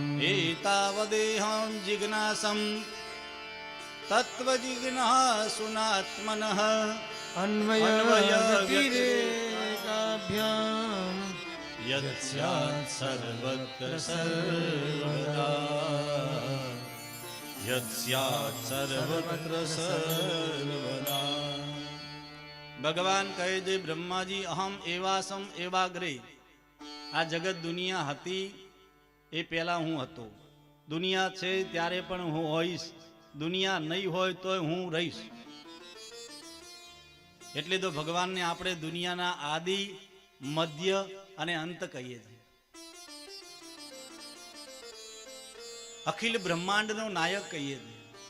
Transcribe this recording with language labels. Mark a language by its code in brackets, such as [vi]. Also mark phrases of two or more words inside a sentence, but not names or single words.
[sa] एतावदेहं जिज्ञासं तत्त्वजिज्ञासुनात्मनः अन्वयव्यतिरेकाभ्याम् यत् स्यात् सर्वत्र सर्वदा यत् स्यात् सर्वत्र सर्वदा [gu] ભગવાન કહે છે બ્રહ્માજી [sa] અહમ એવાસમ એવાગ્રે [gu] આ જગત દુનિયા હતી એ પહેલા હું હતો દુનિયા છે ત્યારે પણ હું હોઈશ દુનિયા નહીં હોય તોય હું રહીશ એટલે તો ભગવાનને આપણે દુનિયાના આદિ મધ્ય અને અંત કહીએ છીએ અખિલ બ્રહ્માંડનો નાયક કહીએ છીએ